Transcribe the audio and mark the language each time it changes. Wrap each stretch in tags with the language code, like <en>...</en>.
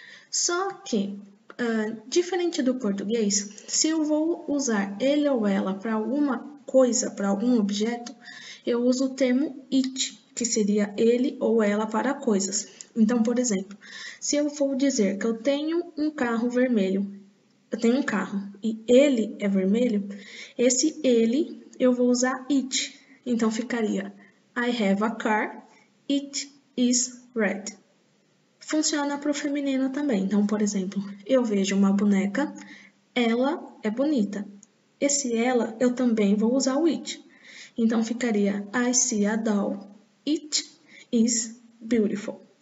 <pt>Só que, diferente do português, se eu vou usar ele ou ela para alguma coisa, para algum objeto, eu uso o termo it, que seria ele ou ela para coisas. Então, por exemplo, se eu for dizer que eu tenho um carro vermelho, eu tenho um carro e ele é vermelho, esse ele eu vou usar it. Então ficaria</pt> <en>I have a car, it is red.</en> <pt>Funciona para o feminino também. Então, por exemplo, eu vejo uma boneca, ela é bonita. Esse ela eu também vou usar o it. Então ficaria</pt> <en>I see a doll, it is beautiful.</en>